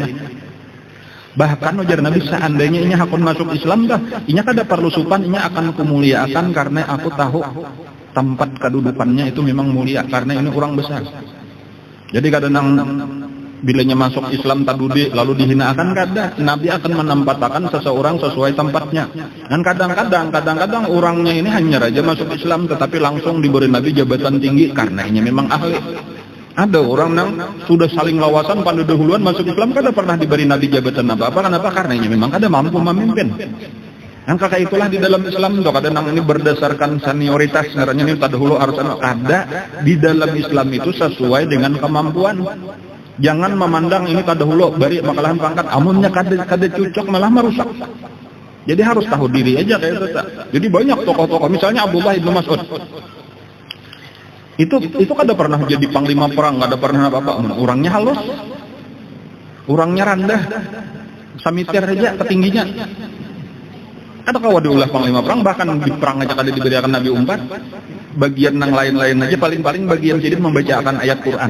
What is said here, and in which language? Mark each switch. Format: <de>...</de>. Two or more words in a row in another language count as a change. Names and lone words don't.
<bjn>Bahkan ujar Nabi, seandainya inya hakun masuk Islam dah, inya kada perlu supan, inya akan kumuliakan karena aku tahu tempat kedudukannya itu memang mulia karena ini orang besar. Jadi kadang bilanya masuk Islam tadudi lalu dihinakan, kada. Nabi akan menempatkan seseorang sesuai tempatnya. Dan kadang-kadang orangnya ini hanya raja masuk Islam tetapi langsung diberi Nabi jabatan tinggi karena ini memang ahli. Ada orang yang sudah saling lawasan pada dahuluan masuk Islam kada pernah diberi Nabi jabatan apa-apa. Kenapa? Karena ini memang kada mampu memimpin. Yang kakak itulah di dalam Islam tuh kadang ini berdasarkan senioritas, sebenarnya ini terdahulu harus ada di dalam Islam itu sesuai dengan kemampuan. Jangan memandang ini terdahulu bari makalahan pangkat, amunnya kada cocok malah merusak. Jadi harus tahu diri aja kayak itu. Jadi banyak tokoh-tokoh, misalnya Abdullah bin Mas'ud. Itu kada pernah jadi panglima perang, kada pernah apa-apa. Orangnya halus, orangnya rendah, samitir aja ketingginya. Ada kalau diulah panglima perang, bahkan di perang aja kada diberikan Nabi umpat. Bagian yang lain-lain aja paling bagian sedikit membacakan ayat Quran.</bjn>